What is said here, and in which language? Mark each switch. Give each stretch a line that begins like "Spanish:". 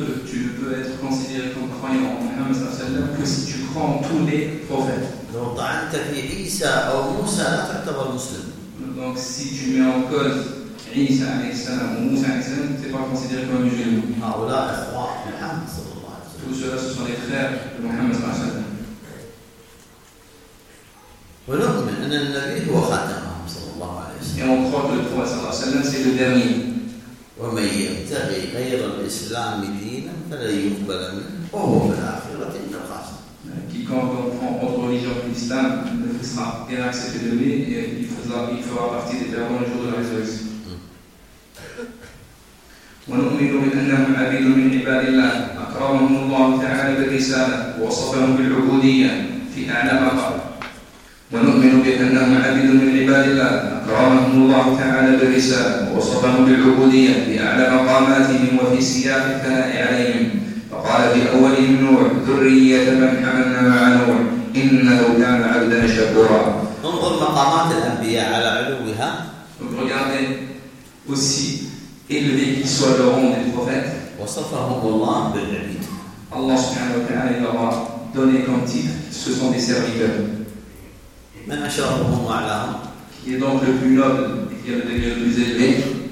French: tu ne peux être considéré comme croyant en Muhammad
Arabic: sallallahu alayhi wa sallam
French: que si tu crois en tous les prophètes. Donc si tu mets en cause Isa
Arabic: alayhi salam
French: ou Moussa alayhi salam, tu n'es pas considéré comme musulman. Tout cela, ce sont les frères de Muhammad
Arabic: sallallahu alayhi wa sallam. ونؤمن أن النبي هو خاتمهم صلى الله عليه وسلم. يوم خاتم الرسول صلى الله عليه وسلم ومن يبتغي غير الإسلام دينا فلن يقبل منه وهو في الآخرة من الخاسرين.
French: Qui comprend autre religion que l'islam ne sera pas accepté de lui et il fera partie des perdants le jour de la résurrection.
Arabic: ونؤمن أنهم عبيد من عباد الله أكرمهم الله تعالى بالرسالة ووصفهم بالعبودية في أعلى مقام. ونؤمن بأنهم عبد من عباد الله أكرمهم الله تعالى بالرسالة ووصفهم بالعبودية في أعلى مقاماتهم وفي سياق الثناء عليهم. فقال في أولهم نوح: ذرية من حملنا مع نوح إنه كان عبدا شكورا. انظر مقامات الأنبياء على علوها.
French: Regardez aussi élevé qu'ils soient le rang des prophètes.
Arabic: وصفهم الله بالعبيد. الله سبحانه وتعالى
French: leur a donné comme titre: ce sont des serviteurs.
Arabic: من أشرفهم وأعلاهم؟
French: Qui est donc le plus noble et qui est le plus élevé؟